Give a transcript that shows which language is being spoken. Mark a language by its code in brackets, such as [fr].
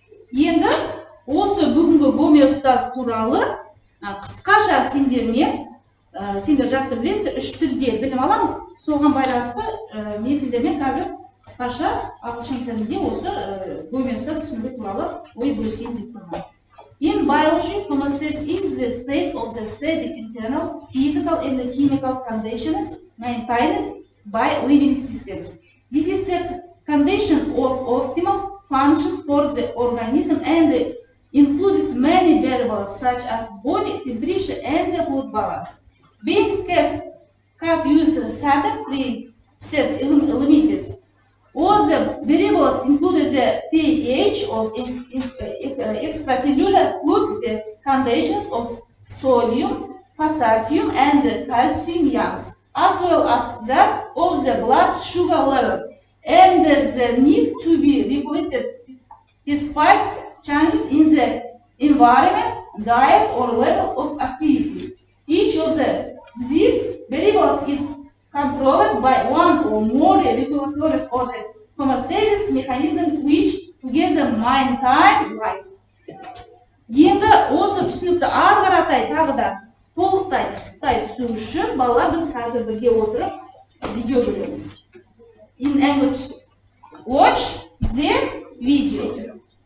[kk] Енді осы бүгінгі гомеостаз туралы қысқаша сендер жақсы білесіздер, 3 тілде білім аламыз. Соған байланысты мен сендермен қазір қысқаша ағылшын тілінде осы гомеостаз түсінігі туралы ой бөлісейін деп тұрмын. [en] In biology, homeostasis is the state of the steady internal physical and chemical conditions maintained by living systems. This is a condition of optimal function for the organism and includes many variables such as body temperature and fluid balance. Being calf user certain preset limits. All the variables include the pH of extracellular fluids, the conditions of sodium, potassium, and calcium ions. as well as that of the blood sugar level, and the need to be regulated despite changes in the environment, diet, or level of activity. Each of these variables is controlled by one or more regulators or the homeostasis mechanism which together maintain life. [kk] Енді осы түсінікті ары қаратай тағы да толықтай пысықтай түсу үшін балалар біз қазір бірге отырып видео көреміз. [en] In English, watch the video.